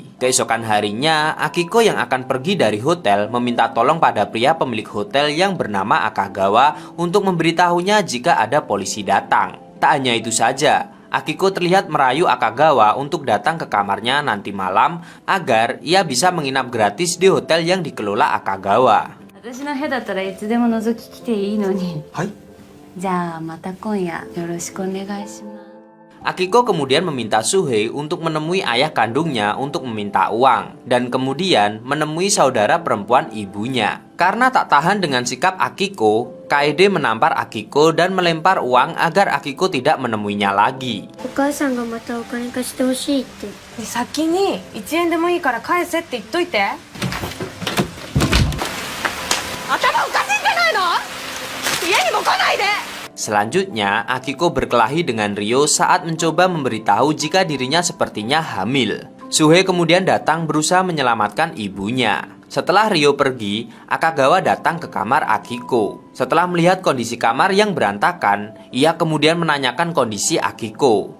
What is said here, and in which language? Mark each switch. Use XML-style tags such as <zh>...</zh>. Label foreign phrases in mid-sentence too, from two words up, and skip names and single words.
<id>Keesokan harinya, Akiko yang akan pergi dari hotel meminta tolong pada pria pemilik hotel yang bernama Akagawa untuk memberitahunya jika ada polisi datang. Tak hanya itu saja, Akiko terlihat merayu Akagawa untuk datang ke kamarnya nanti malam agar ia bisa menginap gratis di hotel yang dikelola Akagawa.</id> <ja>私の部屋だったらいつでも覗き来ていいのに。はい。じゃあまた今夜よろしくお願いします。</ja> <id>Akiko kemudian meminta Suhei untuk menemui ayah kandungnya untuk meminta uang dan kemudian menemui saudara perempuan ibunya. Karena tak tahan dengan sikap Akiko, Kaede menampar Akiko dan melempar uang agar Akiko tidak menemuinya lagi.</id> <ja>お母さんがまたお金貸してほしいって。先に1円でもいいから返せって言っといて。頭おかしいんじゃないの？家にも来ないで。</ja> <id>Selanjutnya, Akiko berkelahi dengan Ryo saat mencoba memberitahu jika dirinya sepertinya hamil. Suhei kemudian datang berusaha menyelamatkan ibunya. Setelah Ryo pergi, Akagawa datang ke kamar Akiko. Setelah melihat kondisi kamar yang berantakan, ia kemudian menanyakan kondisi Akiko.</id>